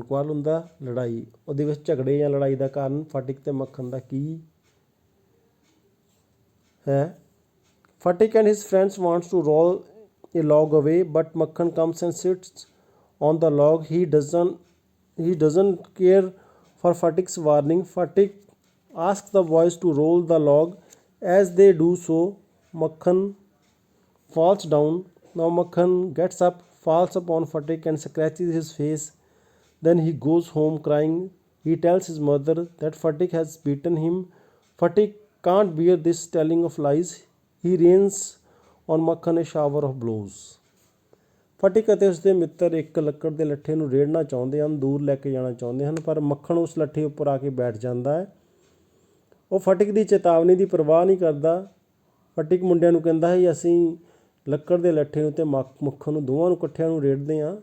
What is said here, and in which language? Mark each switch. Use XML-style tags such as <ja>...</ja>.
<pa>ਕੁਆਰਲ ਹੁੰਦਾ ਲੜਾਈ, ਉਹਦੇ ਵਿੱਚ ਝਗੜੇ ਜਾਂ ਲੜਾਈ ਦਾ ਕਾਰਨ ਫਟਿਕ ਅਤੇ ਮੱਖਣ ਦਾ ਕੀ ਹੈ।</pa> <en>Fatik and his friends wants to roll a log away, but Makhan comes and sits on the log. He doesn't care for Fatik's warning. Fatik asks the boys to roll the log. As they do so, Makhan falls down. Now Makhan gets up, falls upon Fatik and scratches his face. Then he goes home crying. He tells his mother that Fatik has beaten him. Fatik can't bear this telling of lies. He rains on Makhan a shower of blows.</en> <pa>ਫਟਿਕ ਅਤੇ ਉਸਦੇ ਮਿੱਤਰ ਇੱਕ ਲੱਕੜ ਦੇ ਲੱਠੇ ਨੂੰ ਰੇੜਨਾ ਚਾਹੁੰਦੇ ਹਨ, ਦੂਰ ਲੈ ਕੇ ਜਾਣਾ ਚਾਹੁੰਦੇ ਹਨ, ਪਰ ਮੱਖਣ ਉਸ ਲੱਠੇ ਉੱਪਰ ਆ ਕੇ ਬੈਠ ਜਾਂਦਾ ਹੈ। ਉਹ ਫਟਿਕ ਦੀ ਚੇਤਾਵਨੀ ਦੀ ਪਰਵਾਹ ਨਹੀਂ ਕਰਦਾ। ਫਟਿਕ ਮੁੰਡਿਆਂ ਨੂੰ ਕਹਿੰਦਾ ਹੈ, ਅਸੀਂ ਲੱਕੜ ਦੇ ਲੱਠੇ ਨੂੰ ਅਤੇ ਮੱਖਣ ਨੂੰ ਦੋਵਾਂ ਨੂੰ ਇਕੱਠਿਆਂ ਨੂੰ ਰੇੜਦੇ ਹਾਂ।</pa>